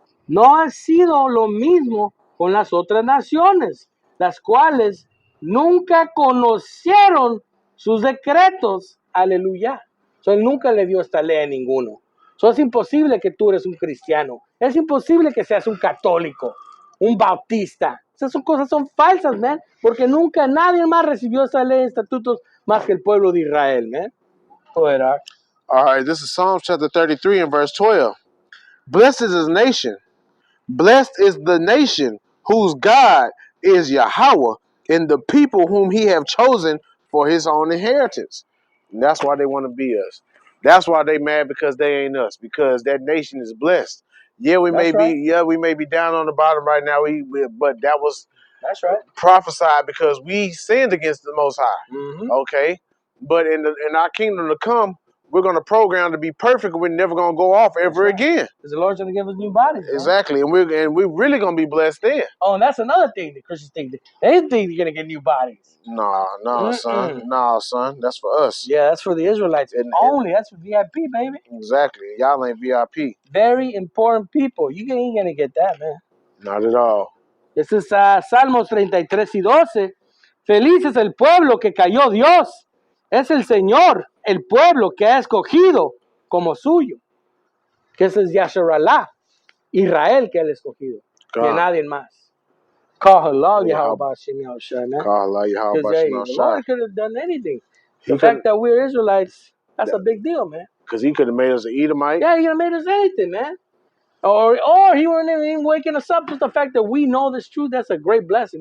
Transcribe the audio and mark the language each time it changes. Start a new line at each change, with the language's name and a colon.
Spanish: No ha sido lo mismo con las otras naciones, las cuales nunca conocieron sus decretos. Aleluya. Él nunca le dio esta ley a ninguno. Es imposible que tú eres un cristiano. Es imposible que seas un católico, un bautista. Esas cosas son falsas, man. Porque nunca nadie más recibió esa ley de estatutos más que el pueblo de Israel, man.
English: All right, this is Psalms chapter 33 and verse 12. Blessed is his nation. Blessed is the nation whose God is Yahweh, and the people whom he have chosen for his own inheritance. And that's why they want to be us. That's why they mad, because they ain't us, because that nation is blessed. Yeah, we may be down on the bottom right now. But that was prophesied because we sinned against the Most High. Mm-hmm. Okay, but in our kingdom to come, we're going to program to be perfect. We're never going to go off ever again. Because the Lord's going to give us new bodies. Exactly, and we're really going to be blessed then. Oh, and that's another thing the Christians think. They think they're going to get new bodies. No, son. That's for us. Yeah, that's for the Israelites only. That's for VIP, baby. Exactly. Y'all ain't VIP. Very important people. You ain't going to get that, man. Not at all.
Spanish: This is Salmos 33 y 12. Feliz es el pueblo que cayó Dios. Es el Señor, el pueblo que ha escogido como suyo. Que ese es Yasharallah. Israel que él ha escogido. Que nadie más. Call halal Yahweh Ba'ashem Yahweh Shai, man. Call halal Yahweh Ba'ashem Yahweh Shai.
English: The Lord could have done anything. The fact that we're Israelites, that's a big deal, man. Because he could have made us an Edomite. Yeah, he could have made us anything, man. Or he wouldn't even waking us up. Just the fact that we know this truth, that's a great blessing.